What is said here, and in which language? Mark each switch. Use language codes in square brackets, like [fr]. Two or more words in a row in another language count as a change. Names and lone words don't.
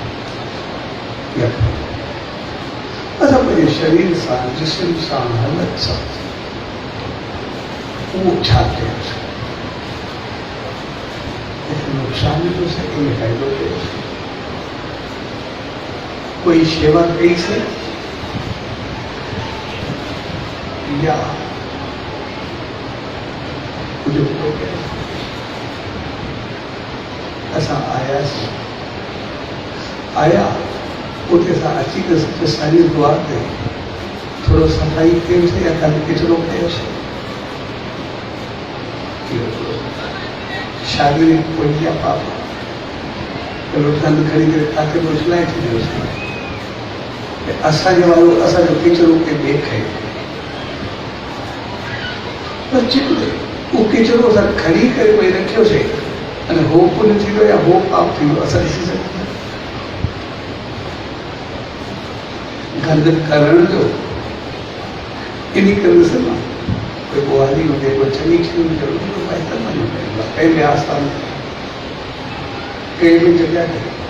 [sd] असां पंहिंजे शरीर सां जिस्म सां हालत सां वो छा कयो नुक़सान थो सघे फ़ाइदो कयो कोई शेवा कई से या कुछ बुरो कयो असां आयासीं आया उते असां अची करे साॼी दुआ ते थोरो सफ़ाई कयोसीं या खाली किचिरो कयोसीं शारीरिक पुण्य पाप चलो धन खड़ी करे खाते में उछलाए थी उसमें असांजे वारो असांजो किचिरो के ॿिए खाई पर चिकु उहो किचिरो असां खणी करे भई रखियोसीं अने हो पुण्य थी वियो या हो पाप थी वियो असां ॾिसी सघूं गंद करण जो इन करे ॾिसंदो कोई बुआरी हुजे कोई चङी शयूं हुजे बहितर मञो पवंदो आहे कंहिं बि आस्थान कंहिं बि जॻह ते